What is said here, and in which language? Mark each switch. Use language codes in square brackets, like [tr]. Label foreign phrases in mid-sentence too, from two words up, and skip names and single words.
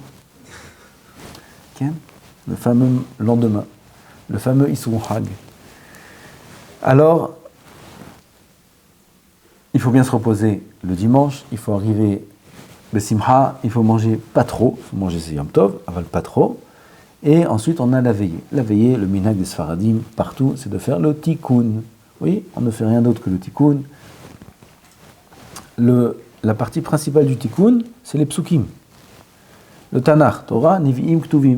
[fr] Okay? Le fameux lendemain. Le fameux [he] אסרו חג. [fr] Alors, il faut bien se reposer le dimanche. Il faut arriver le simha, il faut manger pas trop, il faut manger ses [he] יום טוב, [fr] aval pas trop, et ensuite on a la veillée. La veillée, le minhag des Sfaradim, partout, c'est de faire le tikkun. Oui, on ne fait rien d'autre que le tikkun. La partie principale du tikkun, c'est les psukim. Le Tanakh, Torah, Nevi'im, Ktuvim.